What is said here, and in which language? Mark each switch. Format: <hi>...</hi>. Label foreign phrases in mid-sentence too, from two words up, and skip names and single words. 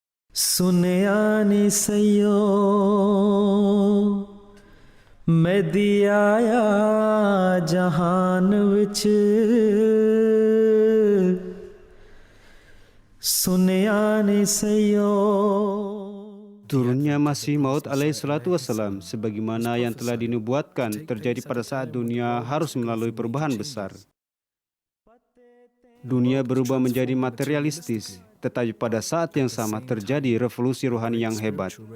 <pa>ਸੁਨਿਆ ਨੀ ਸਈਓ ਮੈਂ ਦੀ ਆਇਆ ਜਹਾਨ ਵਿੱਚ ਸੁਨਿਆ ਨੀ ਸਈਓ.</pa> <id>Turunnya Masih Maud</id> <ar>عليه الصلاة والسلام</ar> <id>sebagaimana yang telah dinubuatkan terjadi pada saat dunia harus melalui perubahan besar. Dunia berubah menjadi materialistis, tetapi pada saat yang sama terjadi revolusi rohani yang hebat.</id>